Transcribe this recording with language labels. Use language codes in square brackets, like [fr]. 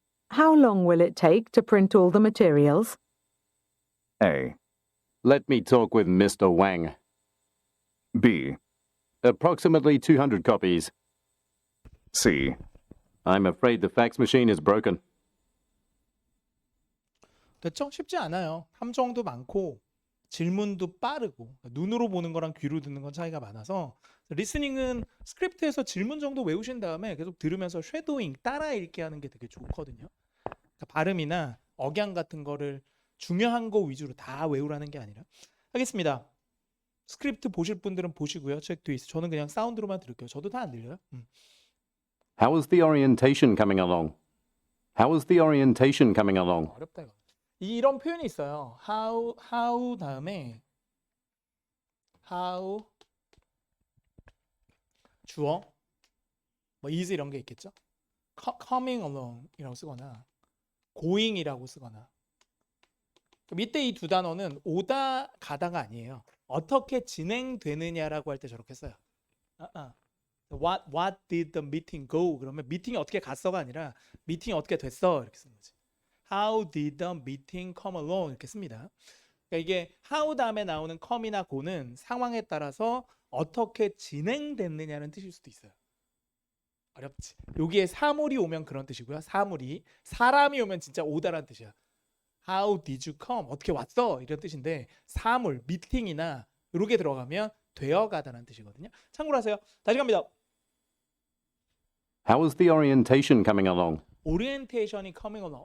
[en] How long will it take to print all the materials? A, Let me talk with Mr. Wang. B, Approximately 200 copies. C, I'm afraid the fax machine is broken. [ko] 됐죠? 쉽지 않아요. 함정도 많고 질문도 빠르고 눈으로 보는 거랑 귀로 듣는 건 차이가 많아서 리스닝은 스크립트에서 질문 정도 외우신 다음에 계속 들으면서 쉐도잉 따라 읽기 하는 게 되게 좋거든요. 그러니까 발음이나 억양 같은 거를 중요한 거 위주로 다 외우라는 게 아니라. 하겠습니다. 스크립트 보실 분들은 보시고요. 체크 트위스. 저는 그냥 사운드로만 들을게요. 저도 다 안 들려요. [en] How is the orientation coming along? How is the orientation coming along? [ko] 어렵다 이거. 이런 표현이 있어요. how 다음에 how 주어 뭐 is 이런 게 있겠죠. [en] coming along [ko] 이라고 쓰거나 going이라고 쓰거나. 밑에 이 두 단어는 오다 가다가 아니에요. 어떻게 진행되느냐라고 할 때 저렇게 써요. [en] What did the meeting go? [ko] 그러면 미팅이 어떻게 갔어가 아니라 미팅이 어떻게 됐어 이렇게 쓰는 거지. [en] How did the meeting come along? [ko] 이렇게 씁니다. 그러니까 이게 how 다음에 나오는 come이나 go는 상황에 따라서 어떻게 진행됐느냐는 뜻일 수도 있어요. 어렵지. 여기에 사물이 오면 그런 뜻이고요. 사람이 오면 진짜 오다란 뜻이야. [en] How did you come? [ko] 어떻게 왔어? 이런 뜻인데 사물, 미팅이나 이렇게 들어가면 되어가다라는 뜻이거든요. 참고로 하세요. 다시 갑니다. [en] How is the orientation coming along? [ko] 오리엔테이션이 [en] coming along.